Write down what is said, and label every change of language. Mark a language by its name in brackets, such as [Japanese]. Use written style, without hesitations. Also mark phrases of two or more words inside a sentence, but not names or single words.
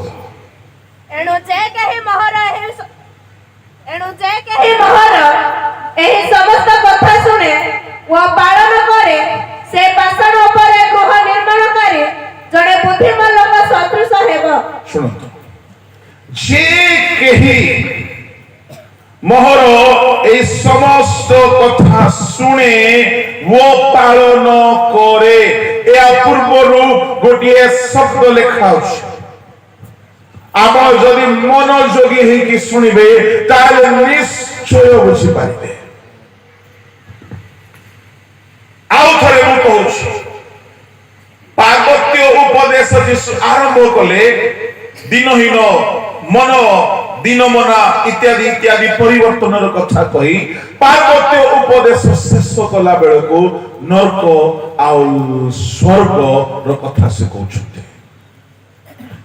[Odia] ଏଣୁ ଯେ କେହି ମୋହର ଏହି ସମସ୍ତ କଥା ଶୁଣେ ଓ ପାଳନ କରେ, ସେ ପାଷାଣ ଉପରେ ଗୃହ ନିର୍ମାଣକାରୀ ଜଣେ ବୁଦ୍ଧିମାନ ଲୋକ ସଦୃଶ ହେବ। ଶୁଣନ୍ତୁ, ଯେ କେହି ମୋହର ଏହି ସମସ୍ତ କଥା ଶୁଣେ ଓ ପାଳନ କରେ, ଏହା ପୂର୍ବରୁ ଗୋଟିଏ ଶବ୍ଦ ଲେଖା ଅଛି। ଆପଣ ଯଦି ମନୋଯୋଗୀ ହେଇକି ଶୁଣିବେ ତାହେଲେ ନିଶ୍ଚୟ ବୁଝିପାରିବେ। ଆଉ ଥରେ ମୁଁ କହୁଛି, ପାର୍ବତ୍ୟ ଉପଦେଶ ଯୀଶୁ ଆରମ୍ଭ କଲେ ଦିନହୀନ ମନ, ଦିନମନା ଇତ୍ୟାଦି ଇତ୍ୟାଦି ପରିବର୍ତ୍ତନର କଥା କହି ପାର୍ବତ୍ୟ ଉପଦେଶ ଶେଷ କଲା ବେଳକୁ ନର୍କ ଆଉ ସ୍ୱର୍ଗର କଥା ସେ କହୁଛନ୍ତି।